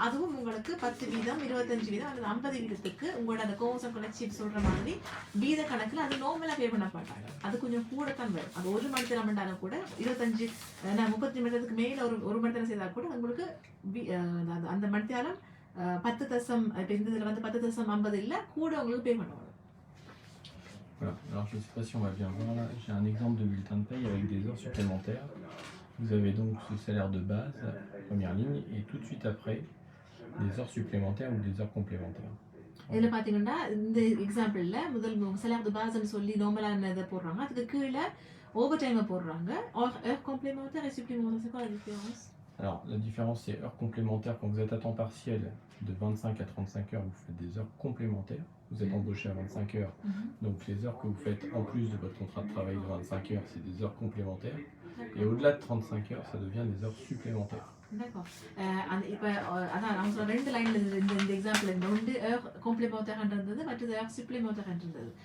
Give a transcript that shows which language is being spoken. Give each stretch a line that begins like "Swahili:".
Tamil: அதுவும் உங்களுக்கு 10%, 25% அல்லது 50% உங்களோட அந்த கோர்ஸ் கலெக்ஷன் சொல்ற மாதிரி வீத கணக்குல அது நார்மலா பே பண்ண மாட்டாங்க. அது கொஞ்சம் கூட தான் வரும். அது 1 மணி நேரம் பண்ணாலும் கூட 25 30 மணி நேரத்துக்கு மேல ஒரு மணி நேரம் செய்தால் கூட உங்களுக்கு அந்த மணி நேரம் 10 இந்த இதுல வந்து 10.50 இல்ல கூட உங்களுக்கு பே பண்ணுவாங்க.
French: Voilà. Alors je ne sais pas si on va bien voir là, j'ai un exemple de bulletin de paye avec des heures supplémentaires. Vous avez donc ce salaire de base, première ligne, et tout de suite après, des heures supplémentaires ou des heures complémentaires.
Tamil: இதில் பார்த்தீங்கன்னா இந்த எக்ஸாம்பிளில் முதல் salaire de base சொல்லி நார்மலான இதை போடுறாங்க, அதுக்கு கீழே ஓவர் டைமை போடுறாங்க.
French: Heures complémentaires et supplémentaires, c'est quoi la différence? Alors la différence c'est heures complémentaires. Quand vous êtes à temps partiel de 25 à 35 heures, vous faites des heures complémentaires. Vous êtes embauché à 25 heures, donc les heures que vous faites en plus de votre contrat de travail de 25 heures, c'est des heures complémentaires. Et au-delà de 35 heures, ça devient des heures supplémentaires. D'accord.
Tamil: இப்போ அதான் நான் சொல்ற ரெண்டு லைன்ல இந்த example இந்த ஒன்று hair காம்ப்ளிமெண்டாக இருந்தது, மற்றது ஹேர் சப்ளிமெண்டாக இருந்தது.